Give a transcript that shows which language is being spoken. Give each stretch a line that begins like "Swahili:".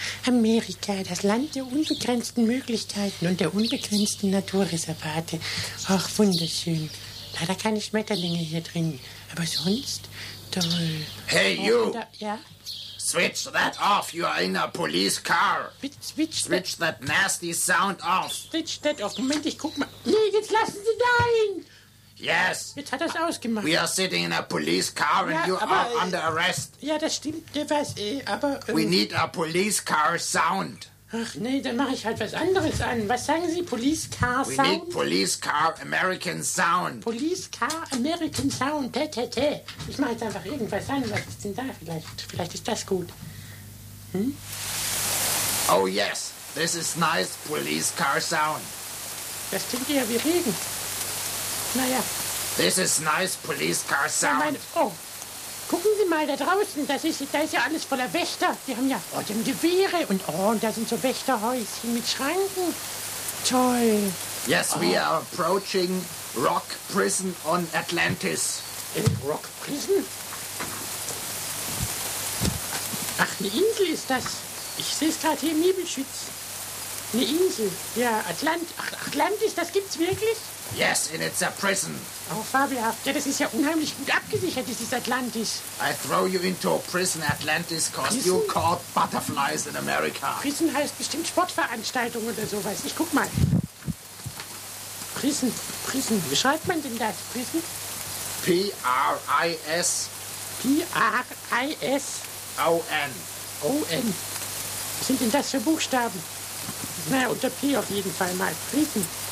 German: Amerika, das Land der unbegrenzten Möglichkeiten und der unbegrenzten Naturreservate. Ach, wunderschön. Leider keine Schmetterlinge hier drin. Aber sonst toll.
English: Hey, you! Oh,
German: ja?
English: Switch that off, you're in a police car. Switch that nasty sound off. Switch that off.
German: Moment, ich guck mal. Nee, jetzt lassen Sie da hin.
English: Yes.
German: Jetzt hat er es ausgemacht.
English: We are sitting in a police car and ja, you aber, are under arrest.
German: Ja, das stimmt. Was, aber,
English: We need a police car sound.
German: Ach nee, dann mache ich halt was anderes an. Was sagen Sie?
English: Police car sound? We need police car American sound. Police car American sound. Tä.
German: Ich mache jetzt einfach irgendwas an. Was ist denn da? Vielleicht ist das gut. Hm?
English: Oh yes, this is nice police car sound.
German: Das klingt eher wie Regen. Naja.
English: This is nice police car sound.
German: Ja, gucken Sie mal da draußen, da ist ja alles voller Wächter. Die haben Gewehre und da sind so Wächterhäuschen mit Schranken. Toll.
English: Yes, oh. We are approaching Rock Prison on Atlantis.
German: In Rock Prison? Ach, eine Insel ist das. Ich sehe es gerade hier im Nebelschütz. Eine Insel. Ja, Atlantis, das gibt's wirklich?
English: Yes, and it's a prison.
German: Oh, fabelhaft. Ja, das ist ja unheimlich gut abgesichert, dieses Atlantis.
English: I throw you into a prison, Atlantis, because you caught butterflies in America.
German: Prison heißt bestimmt Sportveranstaltung oder sowas. Ich guck mal. Prison. Wie schreibt man denn das?
English: Prison? P-R-I-S. P-R-I-S. O-N. O-N.
German: Was sind denn das für Buchstaben? Naja, unter P auf jeden Fall mal. Prison.